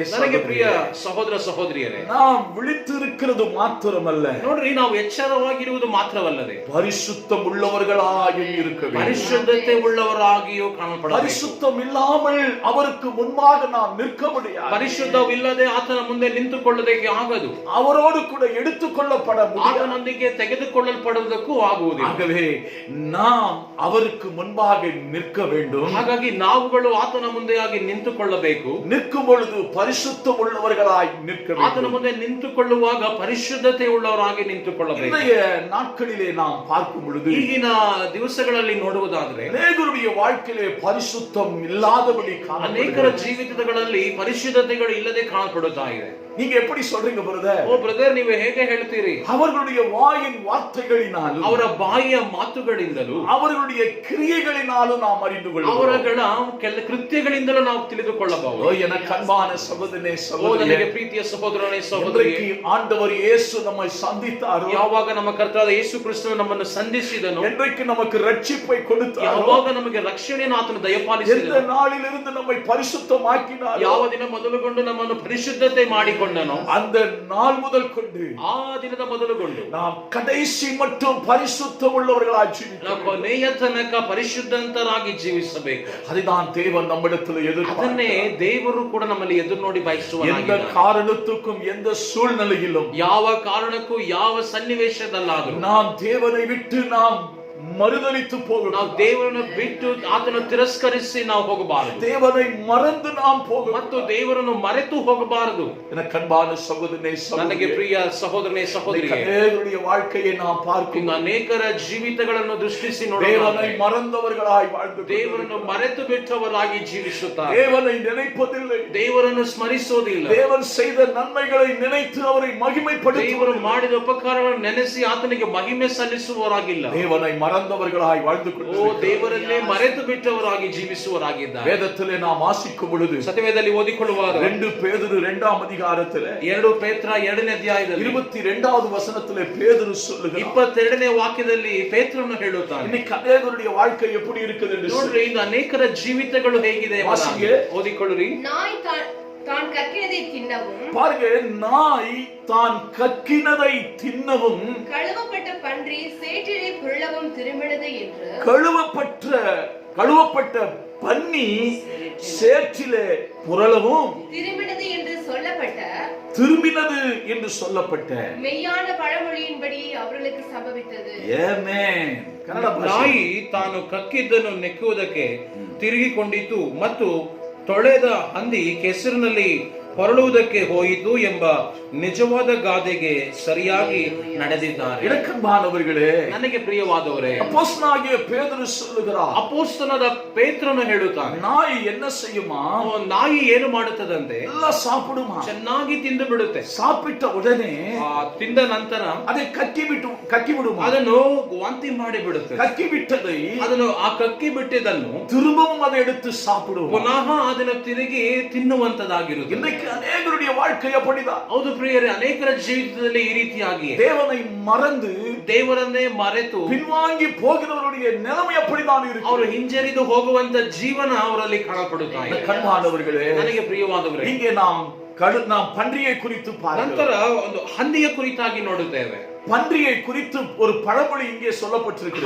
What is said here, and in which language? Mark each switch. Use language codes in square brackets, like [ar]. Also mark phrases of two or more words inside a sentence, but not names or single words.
[kn] ನನಗೆ ಪ್ರಿಯ [ta] சகோதரியே, [kn] ಸಹೋದರ ಸಹೋದರಿಯರೇ, [ta] நாம் விழித்திருக்கிறது மாத்திரமல்ல, [kn] ನೋಡ್ರಿ, ನಾವು ಎಚ್ಚರವಾಗಿರುವುದು ಮಾತ್ರವಲ್ಲದೆ [ta] பரிசுத்தம் உள்ளவர்களாயும் இருக்க வேண்டும். [kn] ಪರಿಶುದ್ಧತೆ ಉಳ್ಳವರಾಗಿಯೂ ಕಾಣಪಡಬೇಕು. [ta] பரிசுத்தம் இல்லாமல் அவருக்கு முன்பாக நாம் நிற்க முடியாது. [kn] ಪರಿಶುದ್ಧವಿಲ್ಲದೆ ಆತನ ಮುಂದೆ ನಿಂತುಕೊಳ್ಳುವುದಕ್ಕೆ ಆಗದು. [ta] அவரோடு கூட எடுத்துக்கொள்ளப்பட முடியாது. [kn] ಆತನೊಂದಿಗೆ ತೆಗೆದುಕೊಳ್ಳಲ್ಪಡುವುದಕ್ಕೂ ಆಗುವುದಿಲ್ಲ. [ta] ஆகவே நாம் அவருக்கு முன்பாக நிற்க வேண்டும். [kn] ಹಾಗಾಗಿ ನಾವುಗಳು ಆತನ ಮುಂದೆಯಾಗಿ ನಿಂತುಕೊಳ್ಳಬೇಕು. [ta] நிற்கும் பொழுது பரிசுத்தம் உள்ளவர்களாய் நிற்க [kn] ಆತನ [ta] வேண்டும். [kn] ಮುಂದೆ ನಿಂತುಕೊಳ್ಳುವಾಗ ಪರಿಶುದ್ಧತೆ ಉಳ್ಳವರಾಗಿ ನಿಂತುಕೊಳ್ಳಬೇಕು. [ta] இன்றைய நாட்களிலே நாம் பார்க்கும் பொழுது [kn] ಈಗಿನ ದಿವಸಗಳಲ್ಲಿ ನೋಡುವುದಾದ್ರೆ [ta] அநேகருடைய வாழ்க்கையிலே பரிசுத்தம் இல்லாதபடி [kn] ಅನೇಕರ [ta] காணப்படுகிறது. [kn] ಜೀವಿತಗಳಲ್ಲಿ ಪರಿಶುದ್ಧತೆಗಳು ಇಲ್ಲದೆ ಕಾಣಪಡುತ್ತಾ ಇದೆ. [ta] நீங்க எப்படி சொல்றீங்க பிரதர்? [kn] ಓ ಬ್ರದರ್, ನೀವು ಹೇಗೆ ಹೇಳ್ತೀರಿ? [ta] அவர்களுடைய வாயின் வார்த்தைகளினாலும் [kn] ಅವರ ಬಾಯಿಯ ಮಾತುಗಳಿಂದಲೂ [ta] அவர்களுடைய கிரியைகளினாலும் நாம் அறிந்து கொள்கிறோம். [kn] ಅವರ ಕೆಲ ಕೃತ್ಯಗಳಿಂದಲೂ ನಾವು ತಿಳಿದುಕೊಳ್ಳಬಹುದು. [ta] ஓ எனக்கு அன்பான சகோதரனே, [kn] ಓ [ta] சகோதரியே, [kn] ನನಗೆ ಪ್ರೀತಿಯ ಸಹೋದರನೇ ಸಹೋದರಿ, [ta] என்றைக்கு ஆண்டவர் இயேசு நம்மை சந்தித்தாரோ, [kn] ಯಾವಾಗ ನಮ್ಮ ಕರ್ತನಾದ ಯೇಸು ಕ್ರಿಸ್ತನು ನಮ್ಮನ್ನು ಸಂಧಿಸಿದನು, [ta] என்றைக்கு நமக்கு ரட்சிப்பை கொடுத்தாரோ, [kn] ಯಾವಾಗ ನಮಗೆ ರಕ್ಷಣೆಯನ್ನು ಆತನು [ta] எந்த [kn] ದಯಪಾಲಿಸಿದನು, [ta] நாளிலிருந்து நம்மை பரிசுத்தமாக்கினாரோ, [kn] ಯಾವ ದಿನ ಮೊದಲುಗೊಂಡು ನಮ್ಮನ್ನು ಪರಿಶುದ್ಧತೆ ಮಾಡಿಕೊಂಡನೋ, [ta] அந்த நாள் முதல் கொண்டு [kn] ಆ ದಿನದ ಮೊದಲುಗೊಂಡು [ta] நாம் கடைசி மட்டும் பரிசுத்தம் உள்ளவர்களாய் [kn] ನಾವು [ta] ஜீவிக்கிறோம். [kn] ಕೊನೆಯ ತನಕ ಪರಿಶುದ್ಧಂತರಾಗಿ ಜೀವಿಸಬೇಕು. [ta] அதுதான் தேவன் நம்மிடத்தில் [kn] ಅದನ್ನೇ [ta] எதிர்பார்க்கிறார். [kn] ದೇವರು ಕೂಡ ನಮ್ಮಲ್ಲಿ ಎದುರು ನೋಡಿ [ta] எந்த [kn] ಬಯಸುವ [ta] காரணத்துக்கும் எந்த சூழ்நிலையிலும் [kn] ಯಾವ ಕಾರಣಕ್ಕೂ ಯಾವ ಸನ್ನಿವೇಶದಲ್ಲಾದರೂ [ta] நாம் தேவனை விட்டு நாம் மறுதலித்து [kn] ನಾವು [ta] போகணும். [kn] ದೇವರನ್ನು ಬಿಟ್ಟು ಆತನ ತಿರಸ್ಕರಿಸಿ ನಾವು ಹೋಗಬಾರದು [ta] தேவனை மறந்து நாம் போகணும். [kn] ಮತ್ತು ದೇವರನ್ನು ಮರೆತು ಹೋಗಬಾರದು. [ta] எனக்கு அன்பான சகோதரனே [kn] ನನಗೆ [ta] சகோதரியே, [kn] ಪ್ರಿಯ ಸಹೋದರನೇ ಸಹೋದರಿಗೆ, [ta] அநேகருடைய வாழ்க்கையை நாம் பார்க்கும் [kn] ಇನ್ನು ಅನೇಕರ ಜೀವಿತಗಳನ್ನು ದೃಷ್ಟಿಸಿ [ta] தேவனை [kn] ನೋಡೋಣ. [ta] மறந்தவர்களாய் வாழ்ந்து [kn] ದೇವರನ್ನು ಮರೆತು ಬಿಟ್ಟವರಾಗಿ ಜೀವಿಸುತ್ತಾರೆ. [ta] தேவனை நினைப்பதில்லை. [kn] ದೇವರನ್ನು ಸ್ಮರಿಸೋದಿಲ್ಲ. [ta] தேவன் செய்த நன்மைகளை நினைத்து அவரை [kn] ದೇವರು [ta] மகிமைப்படுத்துவர். [kn] ಮಾಡಿದ ಉಪಕಾರಗಳನ್ನು ನೆನೆಸಿ ಆತನಿಗೆ ಮಹಿಮೆ ಸಲ್ಲಿಸುವವರಾಗಿಲ್ಲ. [ta] தேவனை மறந்தவர்களாய் வாழ்ந்து [kn] ಓ [ta] கொண்டிருக்கிறார். [kn] ದೇವರನ್ನೇ ಮರೆತು ಬಿಟ್ಟವರಾಗಿ ಜೀವಿಸುವವರಾಗಿದ್ದಾರೆ. [ta] வேதத்திலே நாம் வாசிக்கும் பொழுது [kn] ಸತ್ಯವೇದದಲ್ಲಿ ಓದಿಕೊಳ್ಳುವಾಗ [ta] 2 பேதுரு 2ஆம் அதிகாரத்திலே [kn] 2 ಪೇತ್ರ 2ನೇ ಅಧ್ಯಾಯದಲ್ಲಿ [ta] 22வது வசனத்திலே பேதுரு சொல்லுகிறார். [kn] 22ನೇ ವಾಕ್ಯದಲ್ಲಿ ಪೇತ್ರನು ಹೇಳುತ್ತಾನೆ. [ta] இன்னைக்கு அநேகருடைய வாழ்க்கை எப்படி இருக்குது என்று [kn] ನೋಡ್ರಿ, ಇದು ಅನೇಕರ ಜೀವಿತಗಳು ಹೇಗಿದೆ ವಾಸಿಗೆ. ಓದಿಕೊಳ್ಳ್ರಿ. [ta] நாய் தான் கக்கினதை தின்னவும் பாருங்க, நாய் தான் கக்கினதை தின்னவும் கழுவப்பட்ட பன்றி சேற்றிலே புரளவும் திரும்பினது என்று கழுவப்பட்ட பன்னி சேற்றிலே புரளவும் திரும்பினது என்று திரும்பினது என்று சொல்லப்பட்ட மெய்யான பழமொழியின்படி அவர்களுக்கு சம்பவித்தது. [kn] ಆಮೆನ್. ಕನ್ನಡ ಭಾಷೆ. ನಾಯಿ ತಾನು ಕಕ್ಕಿದ್ದನ್ನು ನೆಕ್ಕುವುದಕ್ಕೆ ತಿರುಗಿಕೊಂಡಿತು ಮತ್ತು ತೊಳೆದ ಹಂದಿ ಕೆಸರಿನಲ್ಲಿ ಹೊರಳುವುದಕ್ಕೆ ಹೋಯಿತು ಎಂಬ ನಿಜವಾದ ಗಾದೆಗೆ ಸರಿಯಾಗಿ ನಡೆದಿದ್ದಾರೆ. [ta] இரக்கமானவர்களே, [kn] ನನಗೆ ಪ್ರಿಯವಾದವರೇ, [ta] அப்போஸ்தலனாகிய பேதுரு சொல்லுகிறார், [kn] ಅಪೊಸ್ತಲನಾದ ಪೇತ್ರನು ಹೇಳುತ್ತಾನೆ, [ta] நாய் என்ன செய்யுமா? [kn] ನಾಯಿ ಏನು ಮಾಡುತ್ತದಂತೆ, [ta] எல்லாம் சாப்பிடுமா? [kn] ಚೆನ್ನಾಗಿ ತಿಂದು ಬಿಡುತ್ತೆ. [ta] சாப்பிட்ட உடனே [kn] ತಿಂದ ನಂತರ [ta] அதை கக்கி விடுமா? [kn] ಅದನ್ನು ವಾಂತಿ ಮಾಡಿ ಬಿಡುತ್ತೆ. [ta] கக்கி விட்டதை [kn] ಅದನ್ನು ಆ ಕಕ್ಕಿ ಬಿಟ್ಟಿದ್ದನ್ನು [ta] திரும்பவும் அதை எடுத்து சாப்பிடுவோம். [kn] ಪುನಃ ಅದನ್ನು ತಿರುಗಿ ತಿನ್ನುವಂತದಾಗಿರುತ್ತೆ. [ta] இன்னைக்கு அநேகருடைய வாழ்க்கை அப்படிதான். [kn] ಹೌದು ಪ್ರಿಯರೇ, ಅನೇಕರ ಜೀವಿತದಲ್ಲಿ ಈ ರೀತಿಯಾಗಿ [ta] தேவனை மறந்து [kn] ದೇವರನ್ನೇ ಮರೆತು [ta] பின்வாங்கி போகிறவருடைய நிலைமை அப்படிதான் இருக்கு. [kn] ಅವರು ಹಿಂಜರಿದು ಹೋಗುವಂತ ಜೀವನ ಅವರಲ್ಲಿ ಕಾಣಪಡುತ್ತಾ ಇದೆ. [ta] கண்மானவர்களே, [kn] ನನಗೆ ಪ್ರಿಯವಾದವರೇ, [ta] இங்கே நாம் பன்றியை குறித்து [kn] ನಂತರ [ta] பார்க்கிறோம். [kn] ಒಂದು ಹಂದಿಯ ಕುರಿತಾಗಿ ನೋಡುತ್ತೇವೆ. [ta] பன்றியை குறித்து ஒரு பழமொழி இங்கே சொல்லப்பட்டிருக்கிறது.